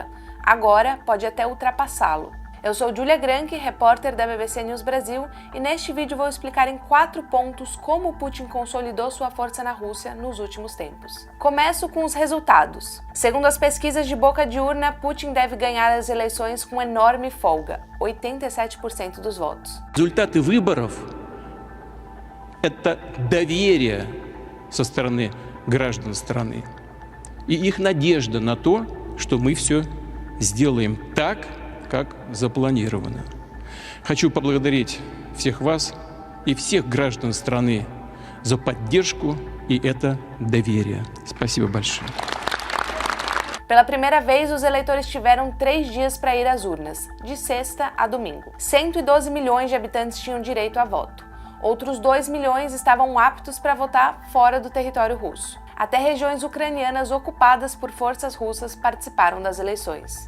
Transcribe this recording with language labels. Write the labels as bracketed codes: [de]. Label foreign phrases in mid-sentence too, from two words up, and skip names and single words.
[pt] Agora, pode até ultrapassá-lo. Eu sou Julia Granchi, repórter da BBC News Brasil, e neste vídeo vou explicar em 4 pontos como Putin consolidou sua força na Rússia nos últimos tempos. Começo com os resultados. Segundo as pesquisas de boca de urna, Putin deve ganhar as eleições com enorme folga, 87% dos votos. [ru] Результаты выборов – это доверие со стороны граждан страны и их надежда на то, что мы все сделаем так, как запланировано. Хочу поблагодарить всех вас и всех граждан страны за поддержку и это доверие. Спасибо большое. [pt] Pela primeira vez, os eleitores tiveram 3 dias para ir às urnas, de sexta a domingo. 112 milhões de habitantes tinham direito a voto. Outros 2 milhões estavam aptos para votar fora do território russo. Até regiões ucranianas ocupadas por forças russas participaram das eleições.